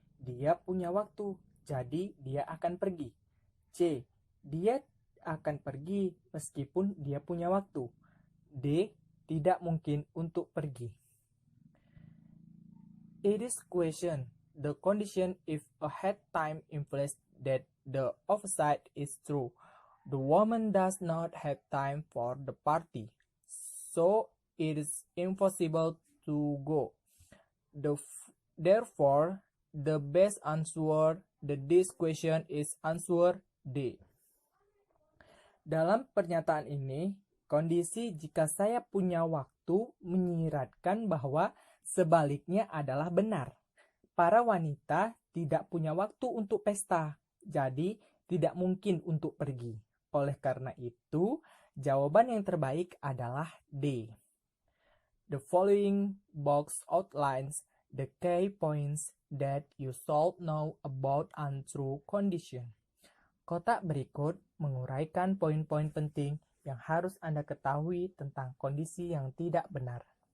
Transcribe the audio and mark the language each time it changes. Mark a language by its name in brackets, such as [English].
[Indonesian] Dia punya waktu, jadi dia akan pergi. C. Dia akan pergi meskipun dia punya waktu. D. Tidak mungkin untuk pergi. [English] It is question. The condition if a had time implies that the opposite is true. The woman does not have time for the party, so it is impossible to go. Therefore, the best answer to this question is answer D. [Indonesian] Dalam pernyataan ini, kondisi jika saya punya waktu menyiratkan bahwa sebaliknya adalah benar. Para wanita tidak punya waktu untuk pesta, jadi tidak mungkin untuk pergi. Oleh karena itu, jawaban yang terbaik adalah D. [English] The following box outlines the key points that you should know about untrue condition. [Indonesian] Kotak berikut menguraikan poin-poin penting yang harus Anda ketahui tentang kondisi yang tidak benar.